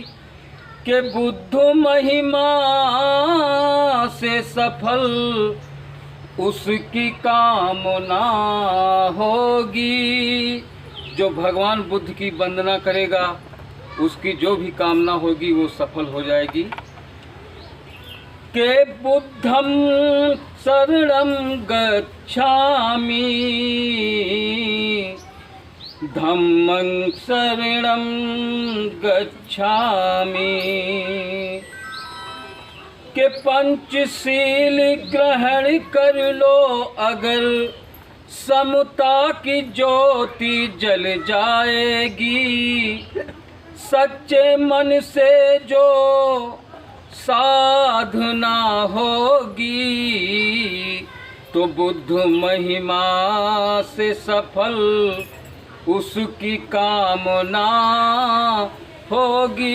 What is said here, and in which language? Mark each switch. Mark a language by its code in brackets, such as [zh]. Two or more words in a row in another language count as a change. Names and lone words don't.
[hi] के बुद्ध महिमा से सफल उसकी कामना होगी। जो भगवान बुद्ध की वंदना करेगा उसकी जो भी कामना होगी वो सफल हो जाएगी। [pi] के बुद्धं शरणं गच्छामि, धम्मं शरणं गच्छामि। [hi] के पंचशील ग्रहण कर लो अगर, समता की ज्योति जल जाएगी। सच्चे मन से जो साधना होगी, तो बुद्ध महिमा से सफल उसकी कामना होगी।